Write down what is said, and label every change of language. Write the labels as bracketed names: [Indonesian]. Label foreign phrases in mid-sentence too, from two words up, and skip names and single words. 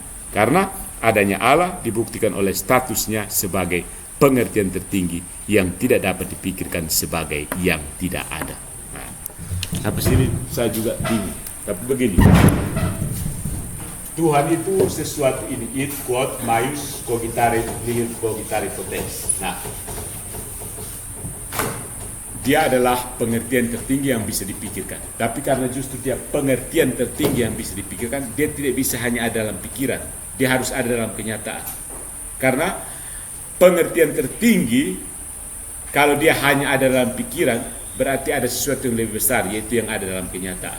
[Indonesian] Karena adanya Allah dibuktikan oleh statusnya sebagai pengertian tertinggi yang tidak dapat dipikirkan sebagai yang tidak ada. Nah, sampai sini saya juga bingung. Tapi begini, Tuhan itu sesuatu ini, [Latin] id quod maius cogitare nihil cogitare potens. [Indonesian] Nah, dia adalah pengertian tertinggi yang bisa dipikirkan. Tapi karena justru dia pengertian tertinggi yang bisa dipikirkan, dia tidak bisa hanya ada dalam pikiran. Dia harus ada dalam kenyataan. Karena pengertian tertinggi, kalau dia hanya ada dalam pikiran, berarti ada sesuatu yang lebih besar, yaitu yang ada dalam kenyataan.